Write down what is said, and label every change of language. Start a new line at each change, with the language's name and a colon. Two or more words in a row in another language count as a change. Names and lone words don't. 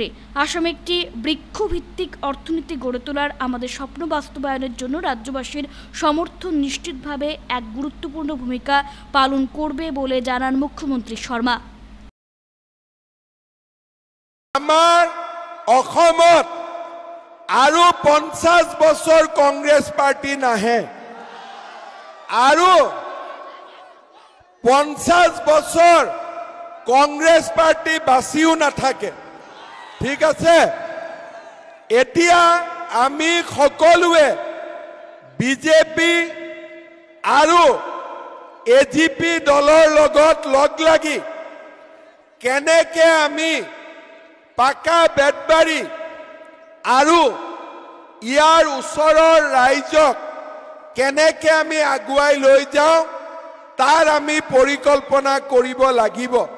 Bangla: আসামে একটি বৃক্ষভিত্তিক অর্থনীতি গড়ে তোলার আমাদের স্বপ্ন বাস্তবায়নের জন্য রাজ্যবাসীর সমর্থন নিশ্চিতভাবে এক গুরুত্বপূর্ণ ভূমিকা পালন করবে বলে জানান মুখ্যমন্ত্রী শর্মা।
Assamese: আমার অসমত আৰু 50 বছৰ কংগ্ৰেছ পাৰ্টি নাহে, আৰু 50 বছৰ কংগ্ৰেছ পাৰ্টি বাচিও নাথাকে। ঠিক আছে, এতিয়া আমি সকলোৱে বিজেপি আৰু এজিপি দলৰ লগত লগ লাগি কেনেকে আমি পাকা বেতবাৰী আৰু ইয়াৰ ওচৰৰ ৰাইজক কেনেকে আমি আগুৱাই লৈ যাওঁ তাৰ আমি পৰিকল্পনা কৰিব লাগিব।